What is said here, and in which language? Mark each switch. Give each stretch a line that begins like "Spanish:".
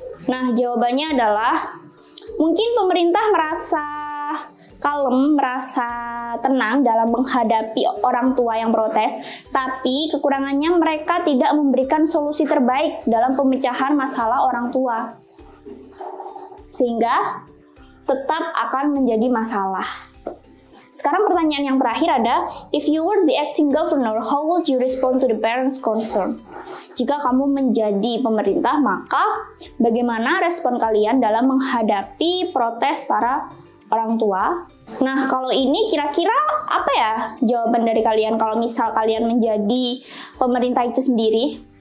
Indonesian: Nah, jawabannya adalah mungkin pemerintah merasa kalem, merasa tenang dalam menghadapi orang tua yang protes, tapi kekurangannya mereka tidak memberikan solusi terbaik dalam pemecahan masalah orang tua, sehingga tetap akan menjadi masalah. Sekarang pertanyaan yang terakhir ada,
English: if you were the acting governor, how would you respond to the parents' concern?
Indonesian: Jika kamu menjadi pemerintah, maka bagaimana respon kalian dalam menghadapi protes para orang tua? Nah, kalau ini kira-kira apa ya jawaban dari kalian kalau misal kalian menjadi pemerintah itu sendiri?